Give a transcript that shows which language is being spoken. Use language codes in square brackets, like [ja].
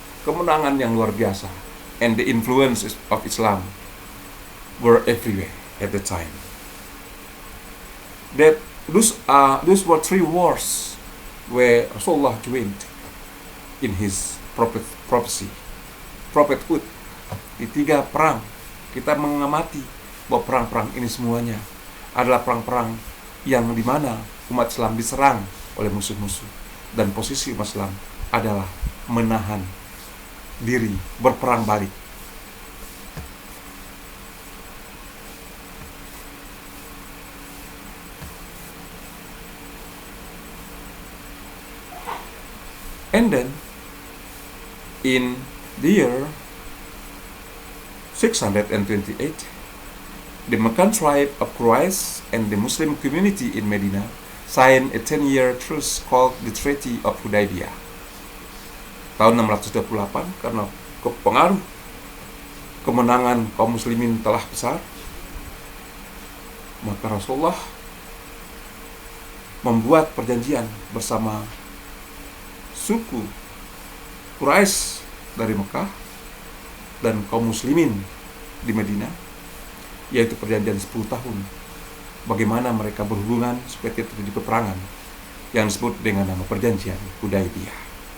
[id] Kemenangan yang luar biasa, [en] and the influences of Islam were everywhere at the time. That those were 3 wars where Rasulullah joined in his prophethood. [id] Di 3 perang kita mengamati bahwa perang-perang ini semuanya adalah perang-perang yang dimana umat Islam diserang oleh musuh-musuh, dan posisi umat Islam adalah menahan diri, berperang balik [en] And then in the year 628, the Meccan tribe of Quraysh and the Muslim community in Medina signed a 10-year truce called the Treaty of Hudaybiyah. [id] Tahun 628, karena pengaruh kemenangan kaum muslimin telah besar, maka Rasulullah membuat perjanjian bersama suku Quraisy dari Mekah dan kaum muslimin di Madinah, yaitu perjanjian 10 tahun bagaimana mereka berhubungan supaya tidak terjadi peperangan, yang disebut dengan nama perjanjian Hudaybiyah.